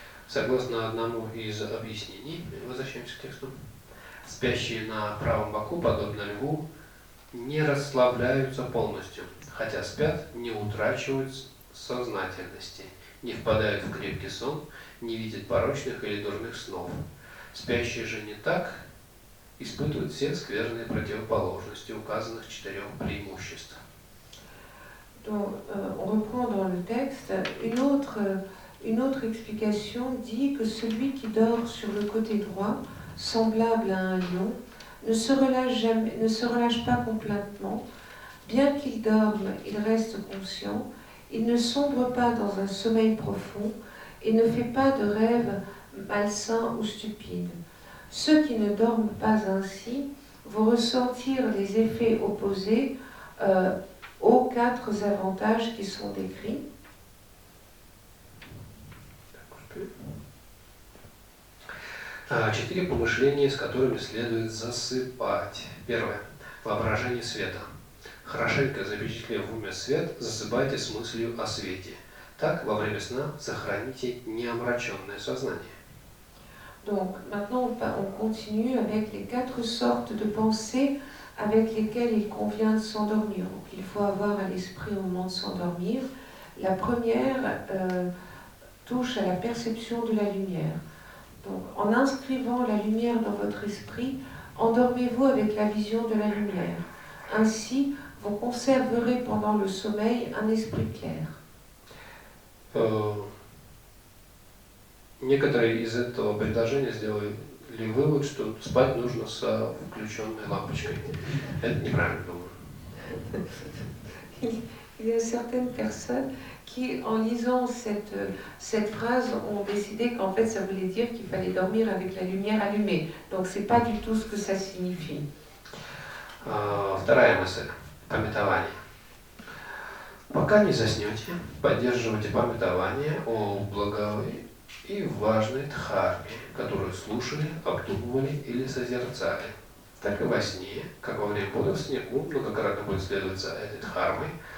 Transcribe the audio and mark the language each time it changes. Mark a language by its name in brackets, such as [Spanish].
[Russian] Согласно одному из объяснений, возвращаемся к тексту, спящие на правом боку, подобно льву, не расслабляются полностью, хотя спят, не утрачивают сознательности, не впадают в крепкий сон, не видят порочных или дурных снов. Спящие же не так испытывают все скверные противоположности указанных 4 преимуществ. [French] Donc, on reprend dans le texte une autre explication dit que celui qui dort sur le côté droit, semblable à un lion, ne se relâche pas complètement. Bien qu'il dorme, il reste conscient. Il ne sombre pas dans un sommeil profond et ne fait pas de rêves malsains ou stupides. Ceux qui ne dorment pas ainsi vont ressentir les effets opposés aux 4 avantages qui sont décrits. [Russian] Четыре помышления, с которыми следует засыпать. Первое. Воображение света. Хорошенько запечатлев в уме свет, засыпайте с мыслью о свете. Так, во время сна сохраните неомраченное сознание. [French] Donc, maintenant, on continue avec les 4 sortes de pensées avec lesquelles il convient de s'endormir. Donc, il faut avoir à l'esprit au moment de s'endormir. La première touche à la perception de la lumière. Donc, en inscrivant la lumière dans votre esprit, endormez-vous avec la vision de la lumière. Ainsi, vous conserverez pendant le sommeil un esprit clair. [Russian] Некоторые из этого предложения сделали вывод, что спать нужно с включенной лампочкой. Это неправильно, думаю. [French] il y a certaines personnes qui, en lisant cette phrase, ont décidé qu'en fait, ça voulait dire qu'il fallait dormir avec la lumière allumée. Donc, c'est pas du tout ce que ça signifie. [Russian] Вторая мысль – памятование. Пока не заснете, поддерживайте памятование о благой и важной дхарме, которую слушали, обдумывали или созерцали. Так и во сне, как во время бодрствования, ум многократно будет следовать за этой дхармой.